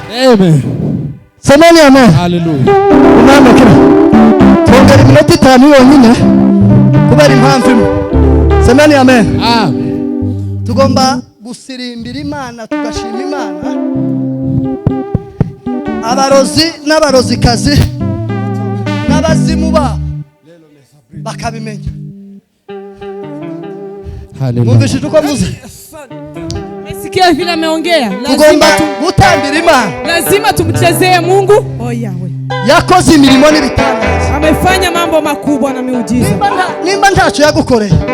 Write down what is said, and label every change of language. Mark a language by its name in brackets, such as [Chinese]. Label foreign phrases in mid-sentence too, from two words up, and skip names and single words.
[Rundi] Amen. [Swahili] Semeni amen. [Rundi] Hallelujah. Imana kira. Twongera iminota 5 yonyine kubera impamvu imwe. [Swahili] Semeni amen. [Rundi] Amen. Tugomba gusirimbira Imana tugashima Imana. Abarozi n'abarozikazi n'abazimu ba bakabimenya. Hallelujah. Mumvishije uko muze. [Swahili] Sikia vile ameongea. [Rundi] Tugomba gutambira Imana. [Swahili] Lazima tumchezee Mungu. [Rundi] Oh Yahweh. Yakoze imirimo n'ibitangaza. [Swahili] Amefanya mambo makubwa na miujiza. [Rundi] Nimba ntacho yagukoreye.